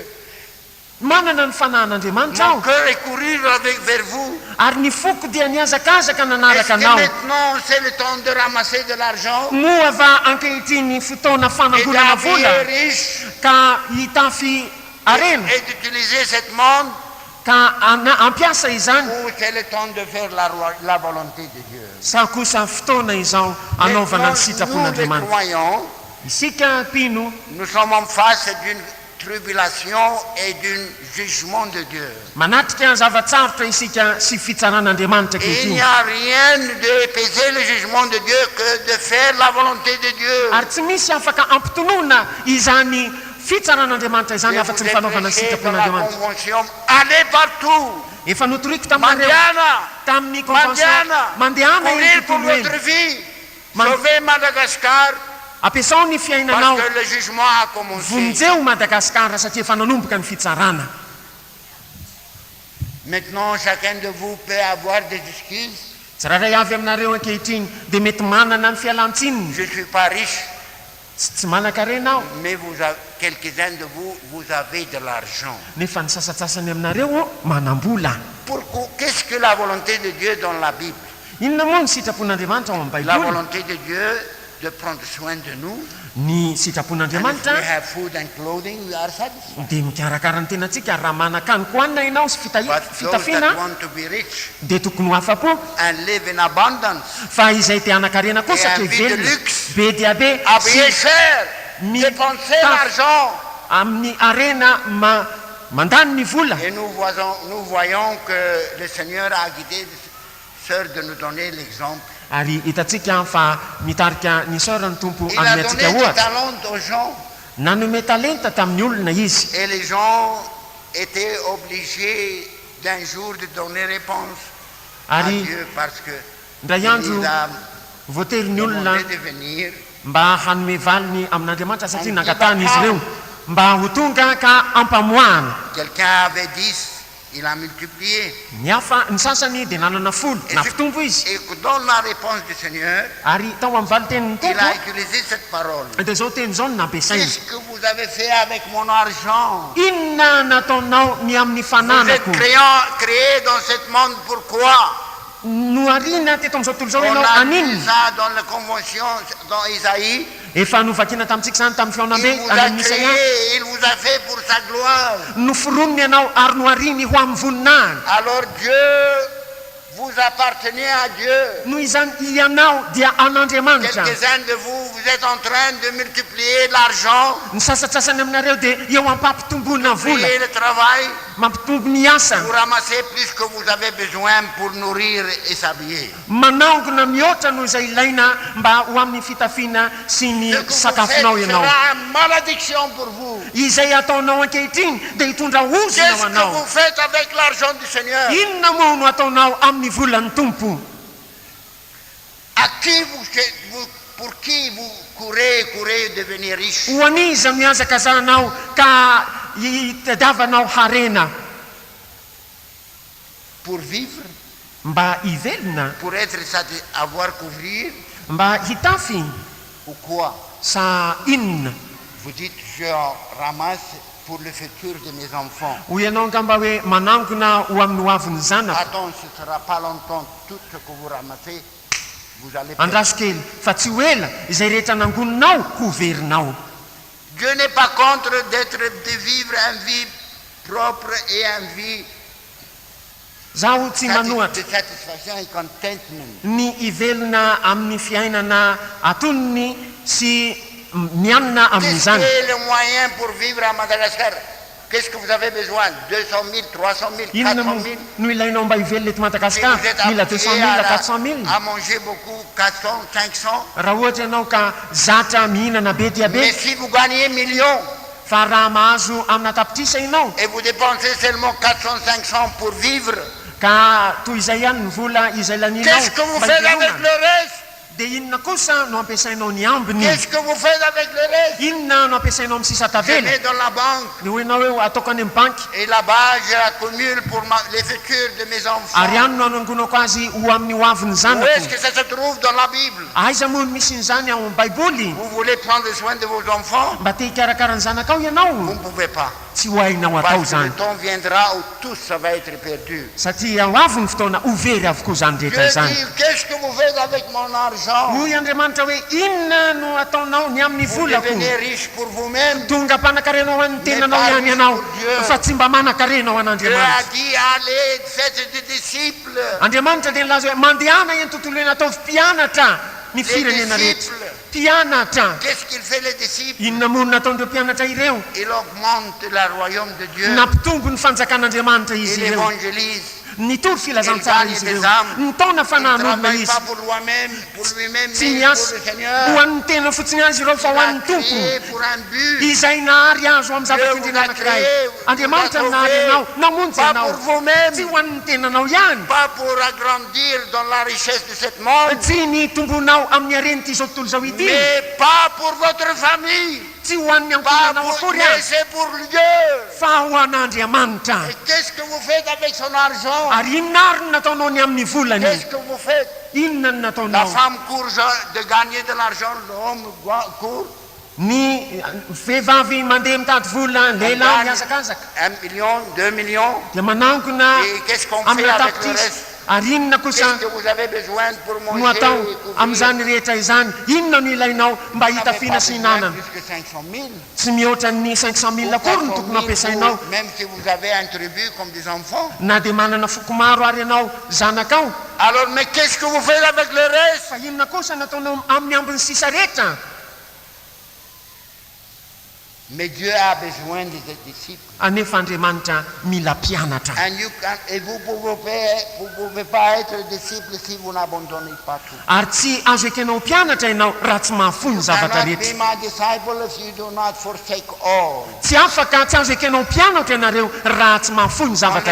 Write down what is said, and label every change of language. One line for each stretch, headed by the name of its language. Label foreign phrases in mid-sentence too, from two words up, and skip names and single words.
Malagasy: manana ny fanahin'Andriamanitra
French: Mon
Malagasy: aho,
French: cœur est couru vers vous.
Malagasy: ary ny foko dia niazakazaka
French: Est-ce
Malagasy: nanaraka
French: que
Malagasy: anao.
French: maintenant c'est le temps de ramasser de l'argent
Malagasy: Moa va ankehitriny fotoana
French: et
Malagasy: fanangonana vola
French: d'habiller riche
Malagasy: ka hitafy arena
French: et d'utiliser cette monde,
Malagasy: ka ampiasa izany,
French: ou c'est le temps de faire la volonté de Dieu?
Malagasy: sa kosa fotoana izao anaovana ny
French: Maintenant, nous les
Malagasy: sitrapon'Andriamanitra.
French: croyants,
Malagasy: Isika mpino
French: nous sommes en face d'une tribulation et d'un jugement de Dieu.
Malagasy: manatrika zavatsarotra isika sy fitsaran'Andriamanitra
French: Et il n'y
Malagasy: ankehitriny.
French: a rien d'épaiser le jugement de Dieu que de faire la volonté de Dieu.
Malagasy: Ary tsy misy afaka ampitonoana izany fitsaran'Andriamanitra izany
French: Je
Malagasy: afa-tsy
French: vous
Malagasy: ny
French: ai
Malagasy: fanaovana ny
French: prêché dans la
Malagasy: sitrapon'Andriamanitra.
French: convention, allez partout,
Malagasy: Efa notoriko taminareo Mandiana, tamin'ny convention Mandiana, mandehana eny
French: courir pour
Malagasy: tontolo eny,
French: votre vie, sauver Madagascar,
Malagasy: ampiasao ny fiainanao,
French: parce que le jugement a commencé.
Malagasy: vonjeo Madagasikara satria efa nanomboka ny fitsarana.
French: Maintenant, chacun de vous peut avoir des excuses.
Malagasy: Tsiraray avy aminareo ankehitriny dia mety manana ny fialan-tsininy,
French: Je ne suis pas riche,
Malagasy: tsy manan-karena aho,
French: mais quelques-uns de vous, vous avez de l'argent.
Malagasy: nefa ny sasatsasany aminareo manam-bola.
French: Pourquoi? Qu'est-ce que la volonté de Dieu dans la Bible?
Malagasy: Inona moa ny sitrapon'Andriamanitra ao amin'ny
French: La
Malagasy: Baiboly?
French: volonté de Dieu de prendre soin de nous.
Malagasy: Ny
English: And if
Malagasy: sitrapon'Andriamanitra
English: we have food and clothing, we are satisfied.
Malagasy: dia mikarakara ny tenantsika, ary raha manakanyko hanina ianao sy
English: But those
Malagasy: fitafiana
English: that want to be rich
Malagasy: dia tokony ho afa-po,
English: and live in abundance,
Malagasy: fa izay te hanan-karena kosa
French: Et un
Malagasy: ke
French: vie de
Malagasy: velona
French: luxe.
Malagasy: be dia be
French: habiller
Malagasy: sy
French: cher,
Malagasy: Mi-
French: dépenser
Malagasy: ta-
French: l'argent.
Malagasy: amin'ny arena mandany ny vola.
French: Et nous voyons que le Seigneur a guidé les sœurs de nous donner l'exemple.
Malagasy: Ary hitatsika fa mitarika ny sœur ny tompo
French: Il a
Malagasy: amin'ny
French: donné
Malagasy: atsika
French: du
Malagasy: ohatra,
French: talent aux gens
Malagasy: nanome talenta tamin'ny olona izy,
French: et les gens étaient obligés d'un jour de donner réponse à
Malagasy: ary
French: Dieu parce que
Malagasy: ndray andro
French: il a
Malagasy: voatery ny olona
French: demandé de venir.
Malagasy: mba hanome valiny amin'Andriamanitra satria nangatahany izy ireo mba ho tonga ka ampamoahana.
French: Quelqu'un avait 10, il a multiplié.
Malagasy: Ny hafa ny sasany dia nanana folo
French: Et,
Malagasy: na fitombo izy,
French: et dans la réponse du Seigneur,
Malagasy: ary tao amin'ny valitenin'ny
French: il a
Malagasy: tompo
French: utilisé cette parole.
Malagasy: dia zao teny zao no nampiasainy.
French: Qu'est-ce que vous avez fait avec mon argent?
Malagasy: Inona nataonao ny amin'ny
French: Vous êtes
Malagasy: fananako?
French: créé dans ce monde, pourquoi?
Malagasy: Noariana teto amin'izao tontolo zao
French: On
Malagasy: ianao
French: a vu
Malagasy: aninona?
French: ça dans la convention, dans Isaïe.
Malagasy: Efa novakina tamintsika izany tamin'ny feona
French: Il
Malagasy: be
French: vous a
Malagasy: an'ny Isaia.
French: créé, il vous a fait pour sa gloire.
Malagasy: Noforonony ianao ary noariny ho amin'ny voninahiny.
French: Alors Dieu, vous appartenez à Dieu.
Malagasy: Noho izany ianao dia an'Andriamanitra.
French: Quelques-uns de vous, vous êtes en train de multiplier l'argent,
Malagasy: Ny sasatsasany aminareo dia eo ampampitombona vola,
French: multiplier le travail,
Malagasy: mampitombo ny asa,
French: pour ramasser plus que vous avez besoin pour nourrir et s'habiller.
Malagasy: manaongona mihoatra noho izay ilaina mba ho amin'ny fitafiana sy ny
French: Ce que vous
Malagasy: sakafonao
French: faites
Malagasy: ianao.
French: sera une malédiction pour vous.
Malagasy: Izay ataonao ankehitriny dia hitondra ozona ho
French: Qu'est-ce que
Malagasy: anao.
French: vous faites avec l'argent du Seigneur?
Malagasy: Inona moa no ataonao amin'ny volan'ny tompo?
French: À qui pour qui vous courez devenir riche?
Malagasy: Ho aniza miazakazanao ka hitadiavanao harena?
French: Pour vivre,
Malagasy: Mba hivelona,
French: pour avoir couvrir,
Malagasy: mba hitafy,
French: ou quoi?
Malagasy: sa inona?
French: Vous dites, je en ramasse pour le futur de mes enfants.
Malagasy: Ho ianao ngamba hoe manangona ho amin'ny ho avin'ny zanako.
French: Attends, ce ne sera pas longtemps, tout ce que vous ramassez vous allez perdre.
Malagasy: andraso kely fa tsy ho ela izay rehetra nangoninao ho verinao.
French: Dieu n'est pas contre de vivre une vie propre et une vie
Malagasy: zaho tsy manohatra
French: de satisfaction et contentment.
Malagasy: ny ivelona amin'ny fiainana atonony sy mianina
French: Qu'est-ce
Malagasy: amin'izany.
French: qui est le moyen pour vivre à Madagascar? Qu'est-ce que vous avez besoin? 200 000, 300 000,
Malagasy: inona 400 000? no ilainao mba hivelona eto
French: Si
Malagasy: madagasikara?
French: vous êtes
Malagasy: Mila 200
French: habitué
Malagasy: 000 400 000.
French: à manger beaucoup, 400, 500,
Malagasy: raha ohatra ianao ka zatra mihinana be dia
French: mais
Malagasy: be
French: si vous gagnez millions
Malagasy: fa raha mahazo amina tapitrisa ianao
French: et vous dépensez seulement 400, 500 pour vivre,
Malagasy: ka toy izay ihany ny vola izay laninao
French: qu'est-ce que vous
Malagasy: mba
French: faites avec
Malagasy: hivelomana?
French: le reste?
Malagasy: dia inona kosa no ampiasainao ny ambiny?
French: Qu'est-ce que vous faites avec le reste?
Malagasy: Inona no ampiasainao amin'ny sisa
French: Je
Malagasy: tavela?
French: mets dans la banque
Malagasy: ny hoenao hoe ataoko any amin'ny banky
French: et là-bas je accumule pour les futurs de mes enfants.
Malagasy: ary any no anangonako azy ho amin'ny ho avin'ny
French: Où
Malagasy: zanako.
French: est-ce que ça se trouve dans la Bible?
Malagasy: aiza moa no misy nyzany ao amin'ny baiboly?
French: Vous voulez prendre soin de vos enfants?
Malagasy: mba te hikarakara ny zanakao
French: Vous
Malagasy: ianao
French: ne pouvez pas.
Malagasy: tsy ho hainao atao
French: Parce que le
Malagasy: zany
French: temps viendra où tout ça va être perdu.
Malagasy: satria ho avy ny fotoana ho very avokoa zany
French: Dieu
Malagasy: rehetra zany.
French: dit, qu'est-ce que vous faites avec mon argent?
Malagasy: hoy andriamanitra hoe inona no ataonao ny amin'ny
French: Vous
Malagasy: volako?
French: devenez riche pour vous-même.
Malagasy: tonga mpanakarena an'ny tenanao
French: Mais
Malagasy: ihany
French: pas
Malagasy: ianao
French: pour Dieu.
Malagasy: fa tsy mba manakarena
French: Dieu
Malagasy: ho
French: a
Malagasy: an'andriamanitra.
French: dit, allez, faites des disciples.
Malagasy: andriamanitra dia nilaza hoe mandehana eny tontolo eny ataovy mpianatra ny firenena rehetra.
French: disciples.
Malagasy: mpianatra
French: Qu'est-ce qu'il fait les disciples?
Malagasy: inona moa no nataondreo mpianatra ireo?
French: Il augmente le royaume de Dieu.
Malagasy: nampitombo ny fanjakan'andriamanitra izy
French: Il
Malagasy: ireo,
French: évangélise.
Malagasy: nitory filazantsara
French: Il
Malagasy: izy
French: gagne
Malagasy: ireo,
French: des âmes.
Malagasy: nitaona
French: Il ne
Malagasy: fanahin'olona
French: travaille
Malagasy: izy,
French: pas pour lui-même,
Malagasy: tsy
French: mais pour
Malagasy: miasa
French: le
Malagasy: ho
French: Seigneur.
Malagasy: an'ny tena fotsiny azy ireo fa ho
French: Il a
Malagasy: an'ny tompo
French: créé pour un but.
Malagasy: izay nahary azo amin'ny zavatra
French: Dieu
Malagasy: indrina
French: vous a
Malagasy: anankiray.
French: créé,
Malagasy: andriamanitra
French: vous a
Malagasy: nahary
French: sauvé,
Malagasy: anao namonjy
French: pas
Malagasy: anao,
French: pour vous-même.
Malagasy: tsy ho an'ny tenanao ihany,
French: Pas pour agrandir dans la richesse de ce monde,
Malagasy: tsy ny tombonao amin'ny arenity izao tontolo izao ity,
French: mais pas pour votre famille,
Malagasy: tsy ho an'ny
French: pas
Malagasy: ankonanao
French: pour,
Malagasy: akory
French: mais
Malagasy: azy
French: c'est pour Dieu.
Malagasy: fa ho an'andriamanitra.
French: Et qu'est-ce que vous faites avec son argent?
Malagasy: ary inona ary no nataonao ny amin'ny volany?
French: Qu'est-ce que vous faites?
Malagasy: inona no
French: La
Malagasy: nataonao?
French: femme court de gagner de l'argent, l'homme court.
Malagasy: ny vehivavy mandeha mitady vola,
French: On
Malagasy: lehilahy
French: gagne
Malagasy: miazakazaka
French: 1 million, 2 millions.
Malagasy: dia manangona
French: Et qu'est-ce qu'on fait
Malagasy: amina
French: avec le
Malagasy: tapitrisa.
French: reste?
Malagasy: ary inona kosa
French: Qu'est-ce que vous avez besoin pour
Malagasy: no
French: manger
Malagasy: atao
French: et couvrir?
Malagasy: amin'izany rehetra izany? inona no ilainao mba
French: Vous n'avez
Malagasy: hitafina
French: pas
Malagasy: sy
French: besoin
Malagasy: hinanana?
French: plus que 500 000.
Malagasy: tsy mihoatra ny 500 000 akory no
French: 400
Malagasy: tokony
French: 000
Malagasy: ampiasainao,
French: pour- même si vous avez un tribu comme des enfants.
Malagasy: na dia manana foko maro ary ianao zanakao.
French: Alors, mais qu'est-ce que vous faites avec le reste?
Malagasy: fa inona kosa nataonao amin'ny ambiny sisa rehetra?
French: Mais Dieu a besoin des disciples.
Malagasy: anefa andriamanitra mila mpianatra.
French: Et vous ne pouvez pas être disciple si vous n'abandonnez pas tout.
Malagasy: ary tsy azo ekenao mpianatra ianao raha tsy mahafony
English: You
Malagasy: zavatra
English: cannot be
Malagasy: rehetra.
English: my disciple if you do not forsake all.
Malagasy: tsy afaka tsy azo ekenao mpianatra ianareo raha tsy mahafony
French: Quand
Malagasy: zavatra